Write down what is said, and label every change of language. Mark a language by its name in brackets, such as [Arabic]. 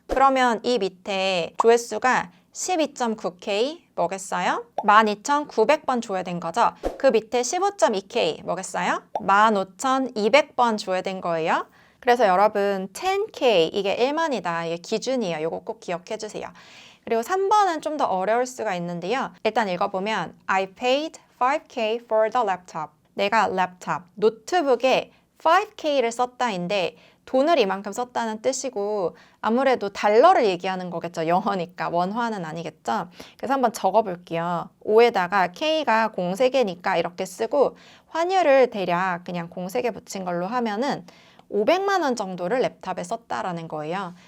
[Korean] 그러면 이 밑에 조회수가 12.9K 뭐겠어요? 12,900번 조회된 거죠. 그 밑에 15.2K 뭐겠어요? 15,200번 조회된 거예요. 그래서 여러분 10K 이게 1만이다. 이게 기준이에요. 이거 꼭 기억해 주세요. 그리고 3번은 좀 더 어려울 수가 있는데요. 일단 읽어보면 [English] I paid 5K for the laptop. [Korean] 내가 랩탑, 노트북에 5K를 썼다인데 돈을 이만큼 썼다는 뜻이고 아무래도 달러를 얘기하는 거겠죠. 영어니까 원화는 아니겠죠. 그래서 한번 적어볼게요. 5에다가 K가 공 3개니까 이렇게 쓰고 환율을 대략 그냥 공 3개 붙인 걸로 하면은 500만 원 정도를 랩탑에 썼다라는 거예요.